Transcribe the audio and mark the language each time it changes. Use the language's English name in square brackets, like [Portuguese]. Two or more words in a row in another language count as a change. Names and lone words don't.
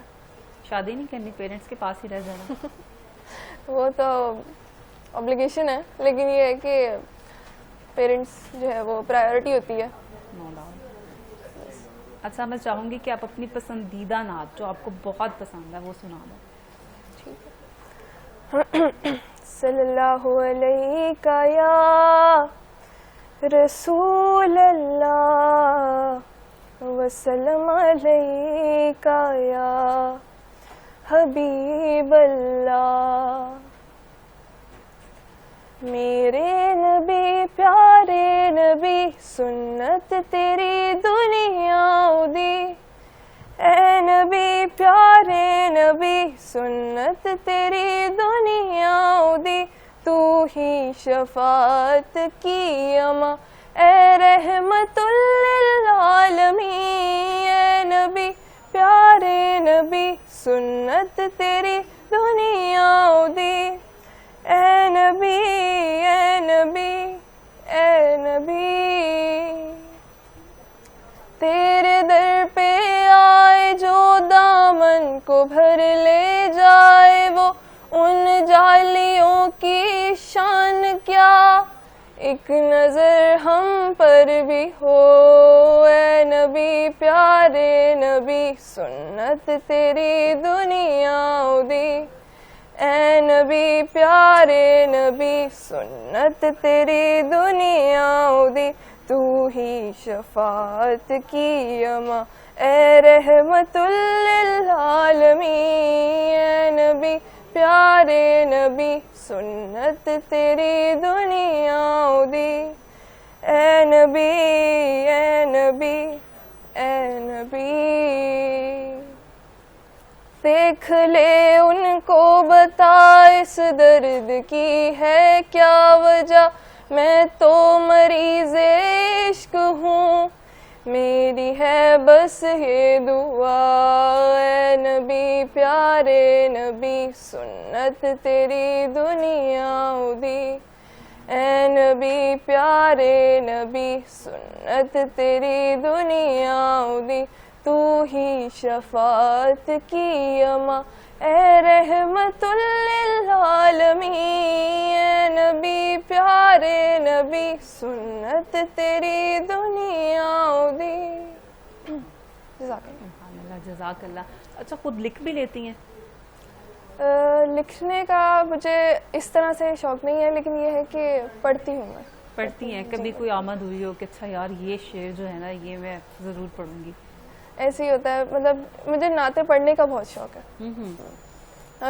[Urdu] شادی نہیں کرنی، پیرنٹس کے پاس ہی رہ جانا? وہ تو آبلیگیشن ہے، لیکن یہ ہے کہ پیرنٹس جو ہے وہ پرائیورٹی ہوتی ہے. [English] No doubt. [Urdu] اچھا، میں چاہوں گی کہ آپ اپنی پسندیدہ نعت جو آپ کو بہت پسند ہے وہ سنا دو. [Arabic] صلى الله عليك يا رسول الله وسلم عليك يا حبيب الله. [Punjabi] میرے نبی پیارے نبی سنت تیری دنیا دی، اے نبی پیارے نبی سنت تیری دنیا دی. [Urdu] تو ہی شفاعت کی اماں اے [Arabic] رحمة للعالمين. [Punjabi] اے نبی پیارے نبی سنت تیری دنیا دی، اے نبی اے نبی اے نبی. [Urdu] تیرے در پہ آئے جو دامن کو بھر لے جائے، وہ ان جالیوں کی شان کیا، ایک نظر ہم پر بھی ہو. [Punjabi] اے نبی پیارے نبی سنت تیری دنیا دی، اے نبی پیارے نبی سنت تیری دنیا دی. [Urdu] تو ہی شفاعت کی اماں اے [Arabic] رحمة للعالمين. [Punjabi] اے نبی پیارے نبی سنت تیری دنیا دی، اے نبی اے نبی اے نبی. [Urdu] دیکھ لے ان کو بتا اس درد کی ہے کیا وجہ، میں تو مریض عشق ہوں، میری ہے بس یہ دعا. [Punjabi] اے نبی پیارے نبی سنت تیری دنیا دی، اے نبی پیارے نبی سنت تیری دنیا دی. [Urdu] تو ہی شفاعت کی اماں اے [Arabic] رحمة للعالمين. [Punjabi] اے نبی پیارے نبی سنت تیری دنیا دی. [Arabic] سبحان الله، جزاك الله. [Urdu] اچھا، خود لکھ بھی لیتی ہیں? لکھنے کا مجھے اس طرح سے شوق نہیں ہے، لیکن یہ ہے کہ پڑھتی ہوں میں. پڑھتی ہیں? کبھی کوئی آمد ہوئی ہو کہ اچھا یار یہ شعر جو ہے نا یہ میں ضرور پڑھوں گی? ایسے ہی ہوتا ہے، مطلب مجھے نعتیں پڑھنے کا بہت شوق ہے.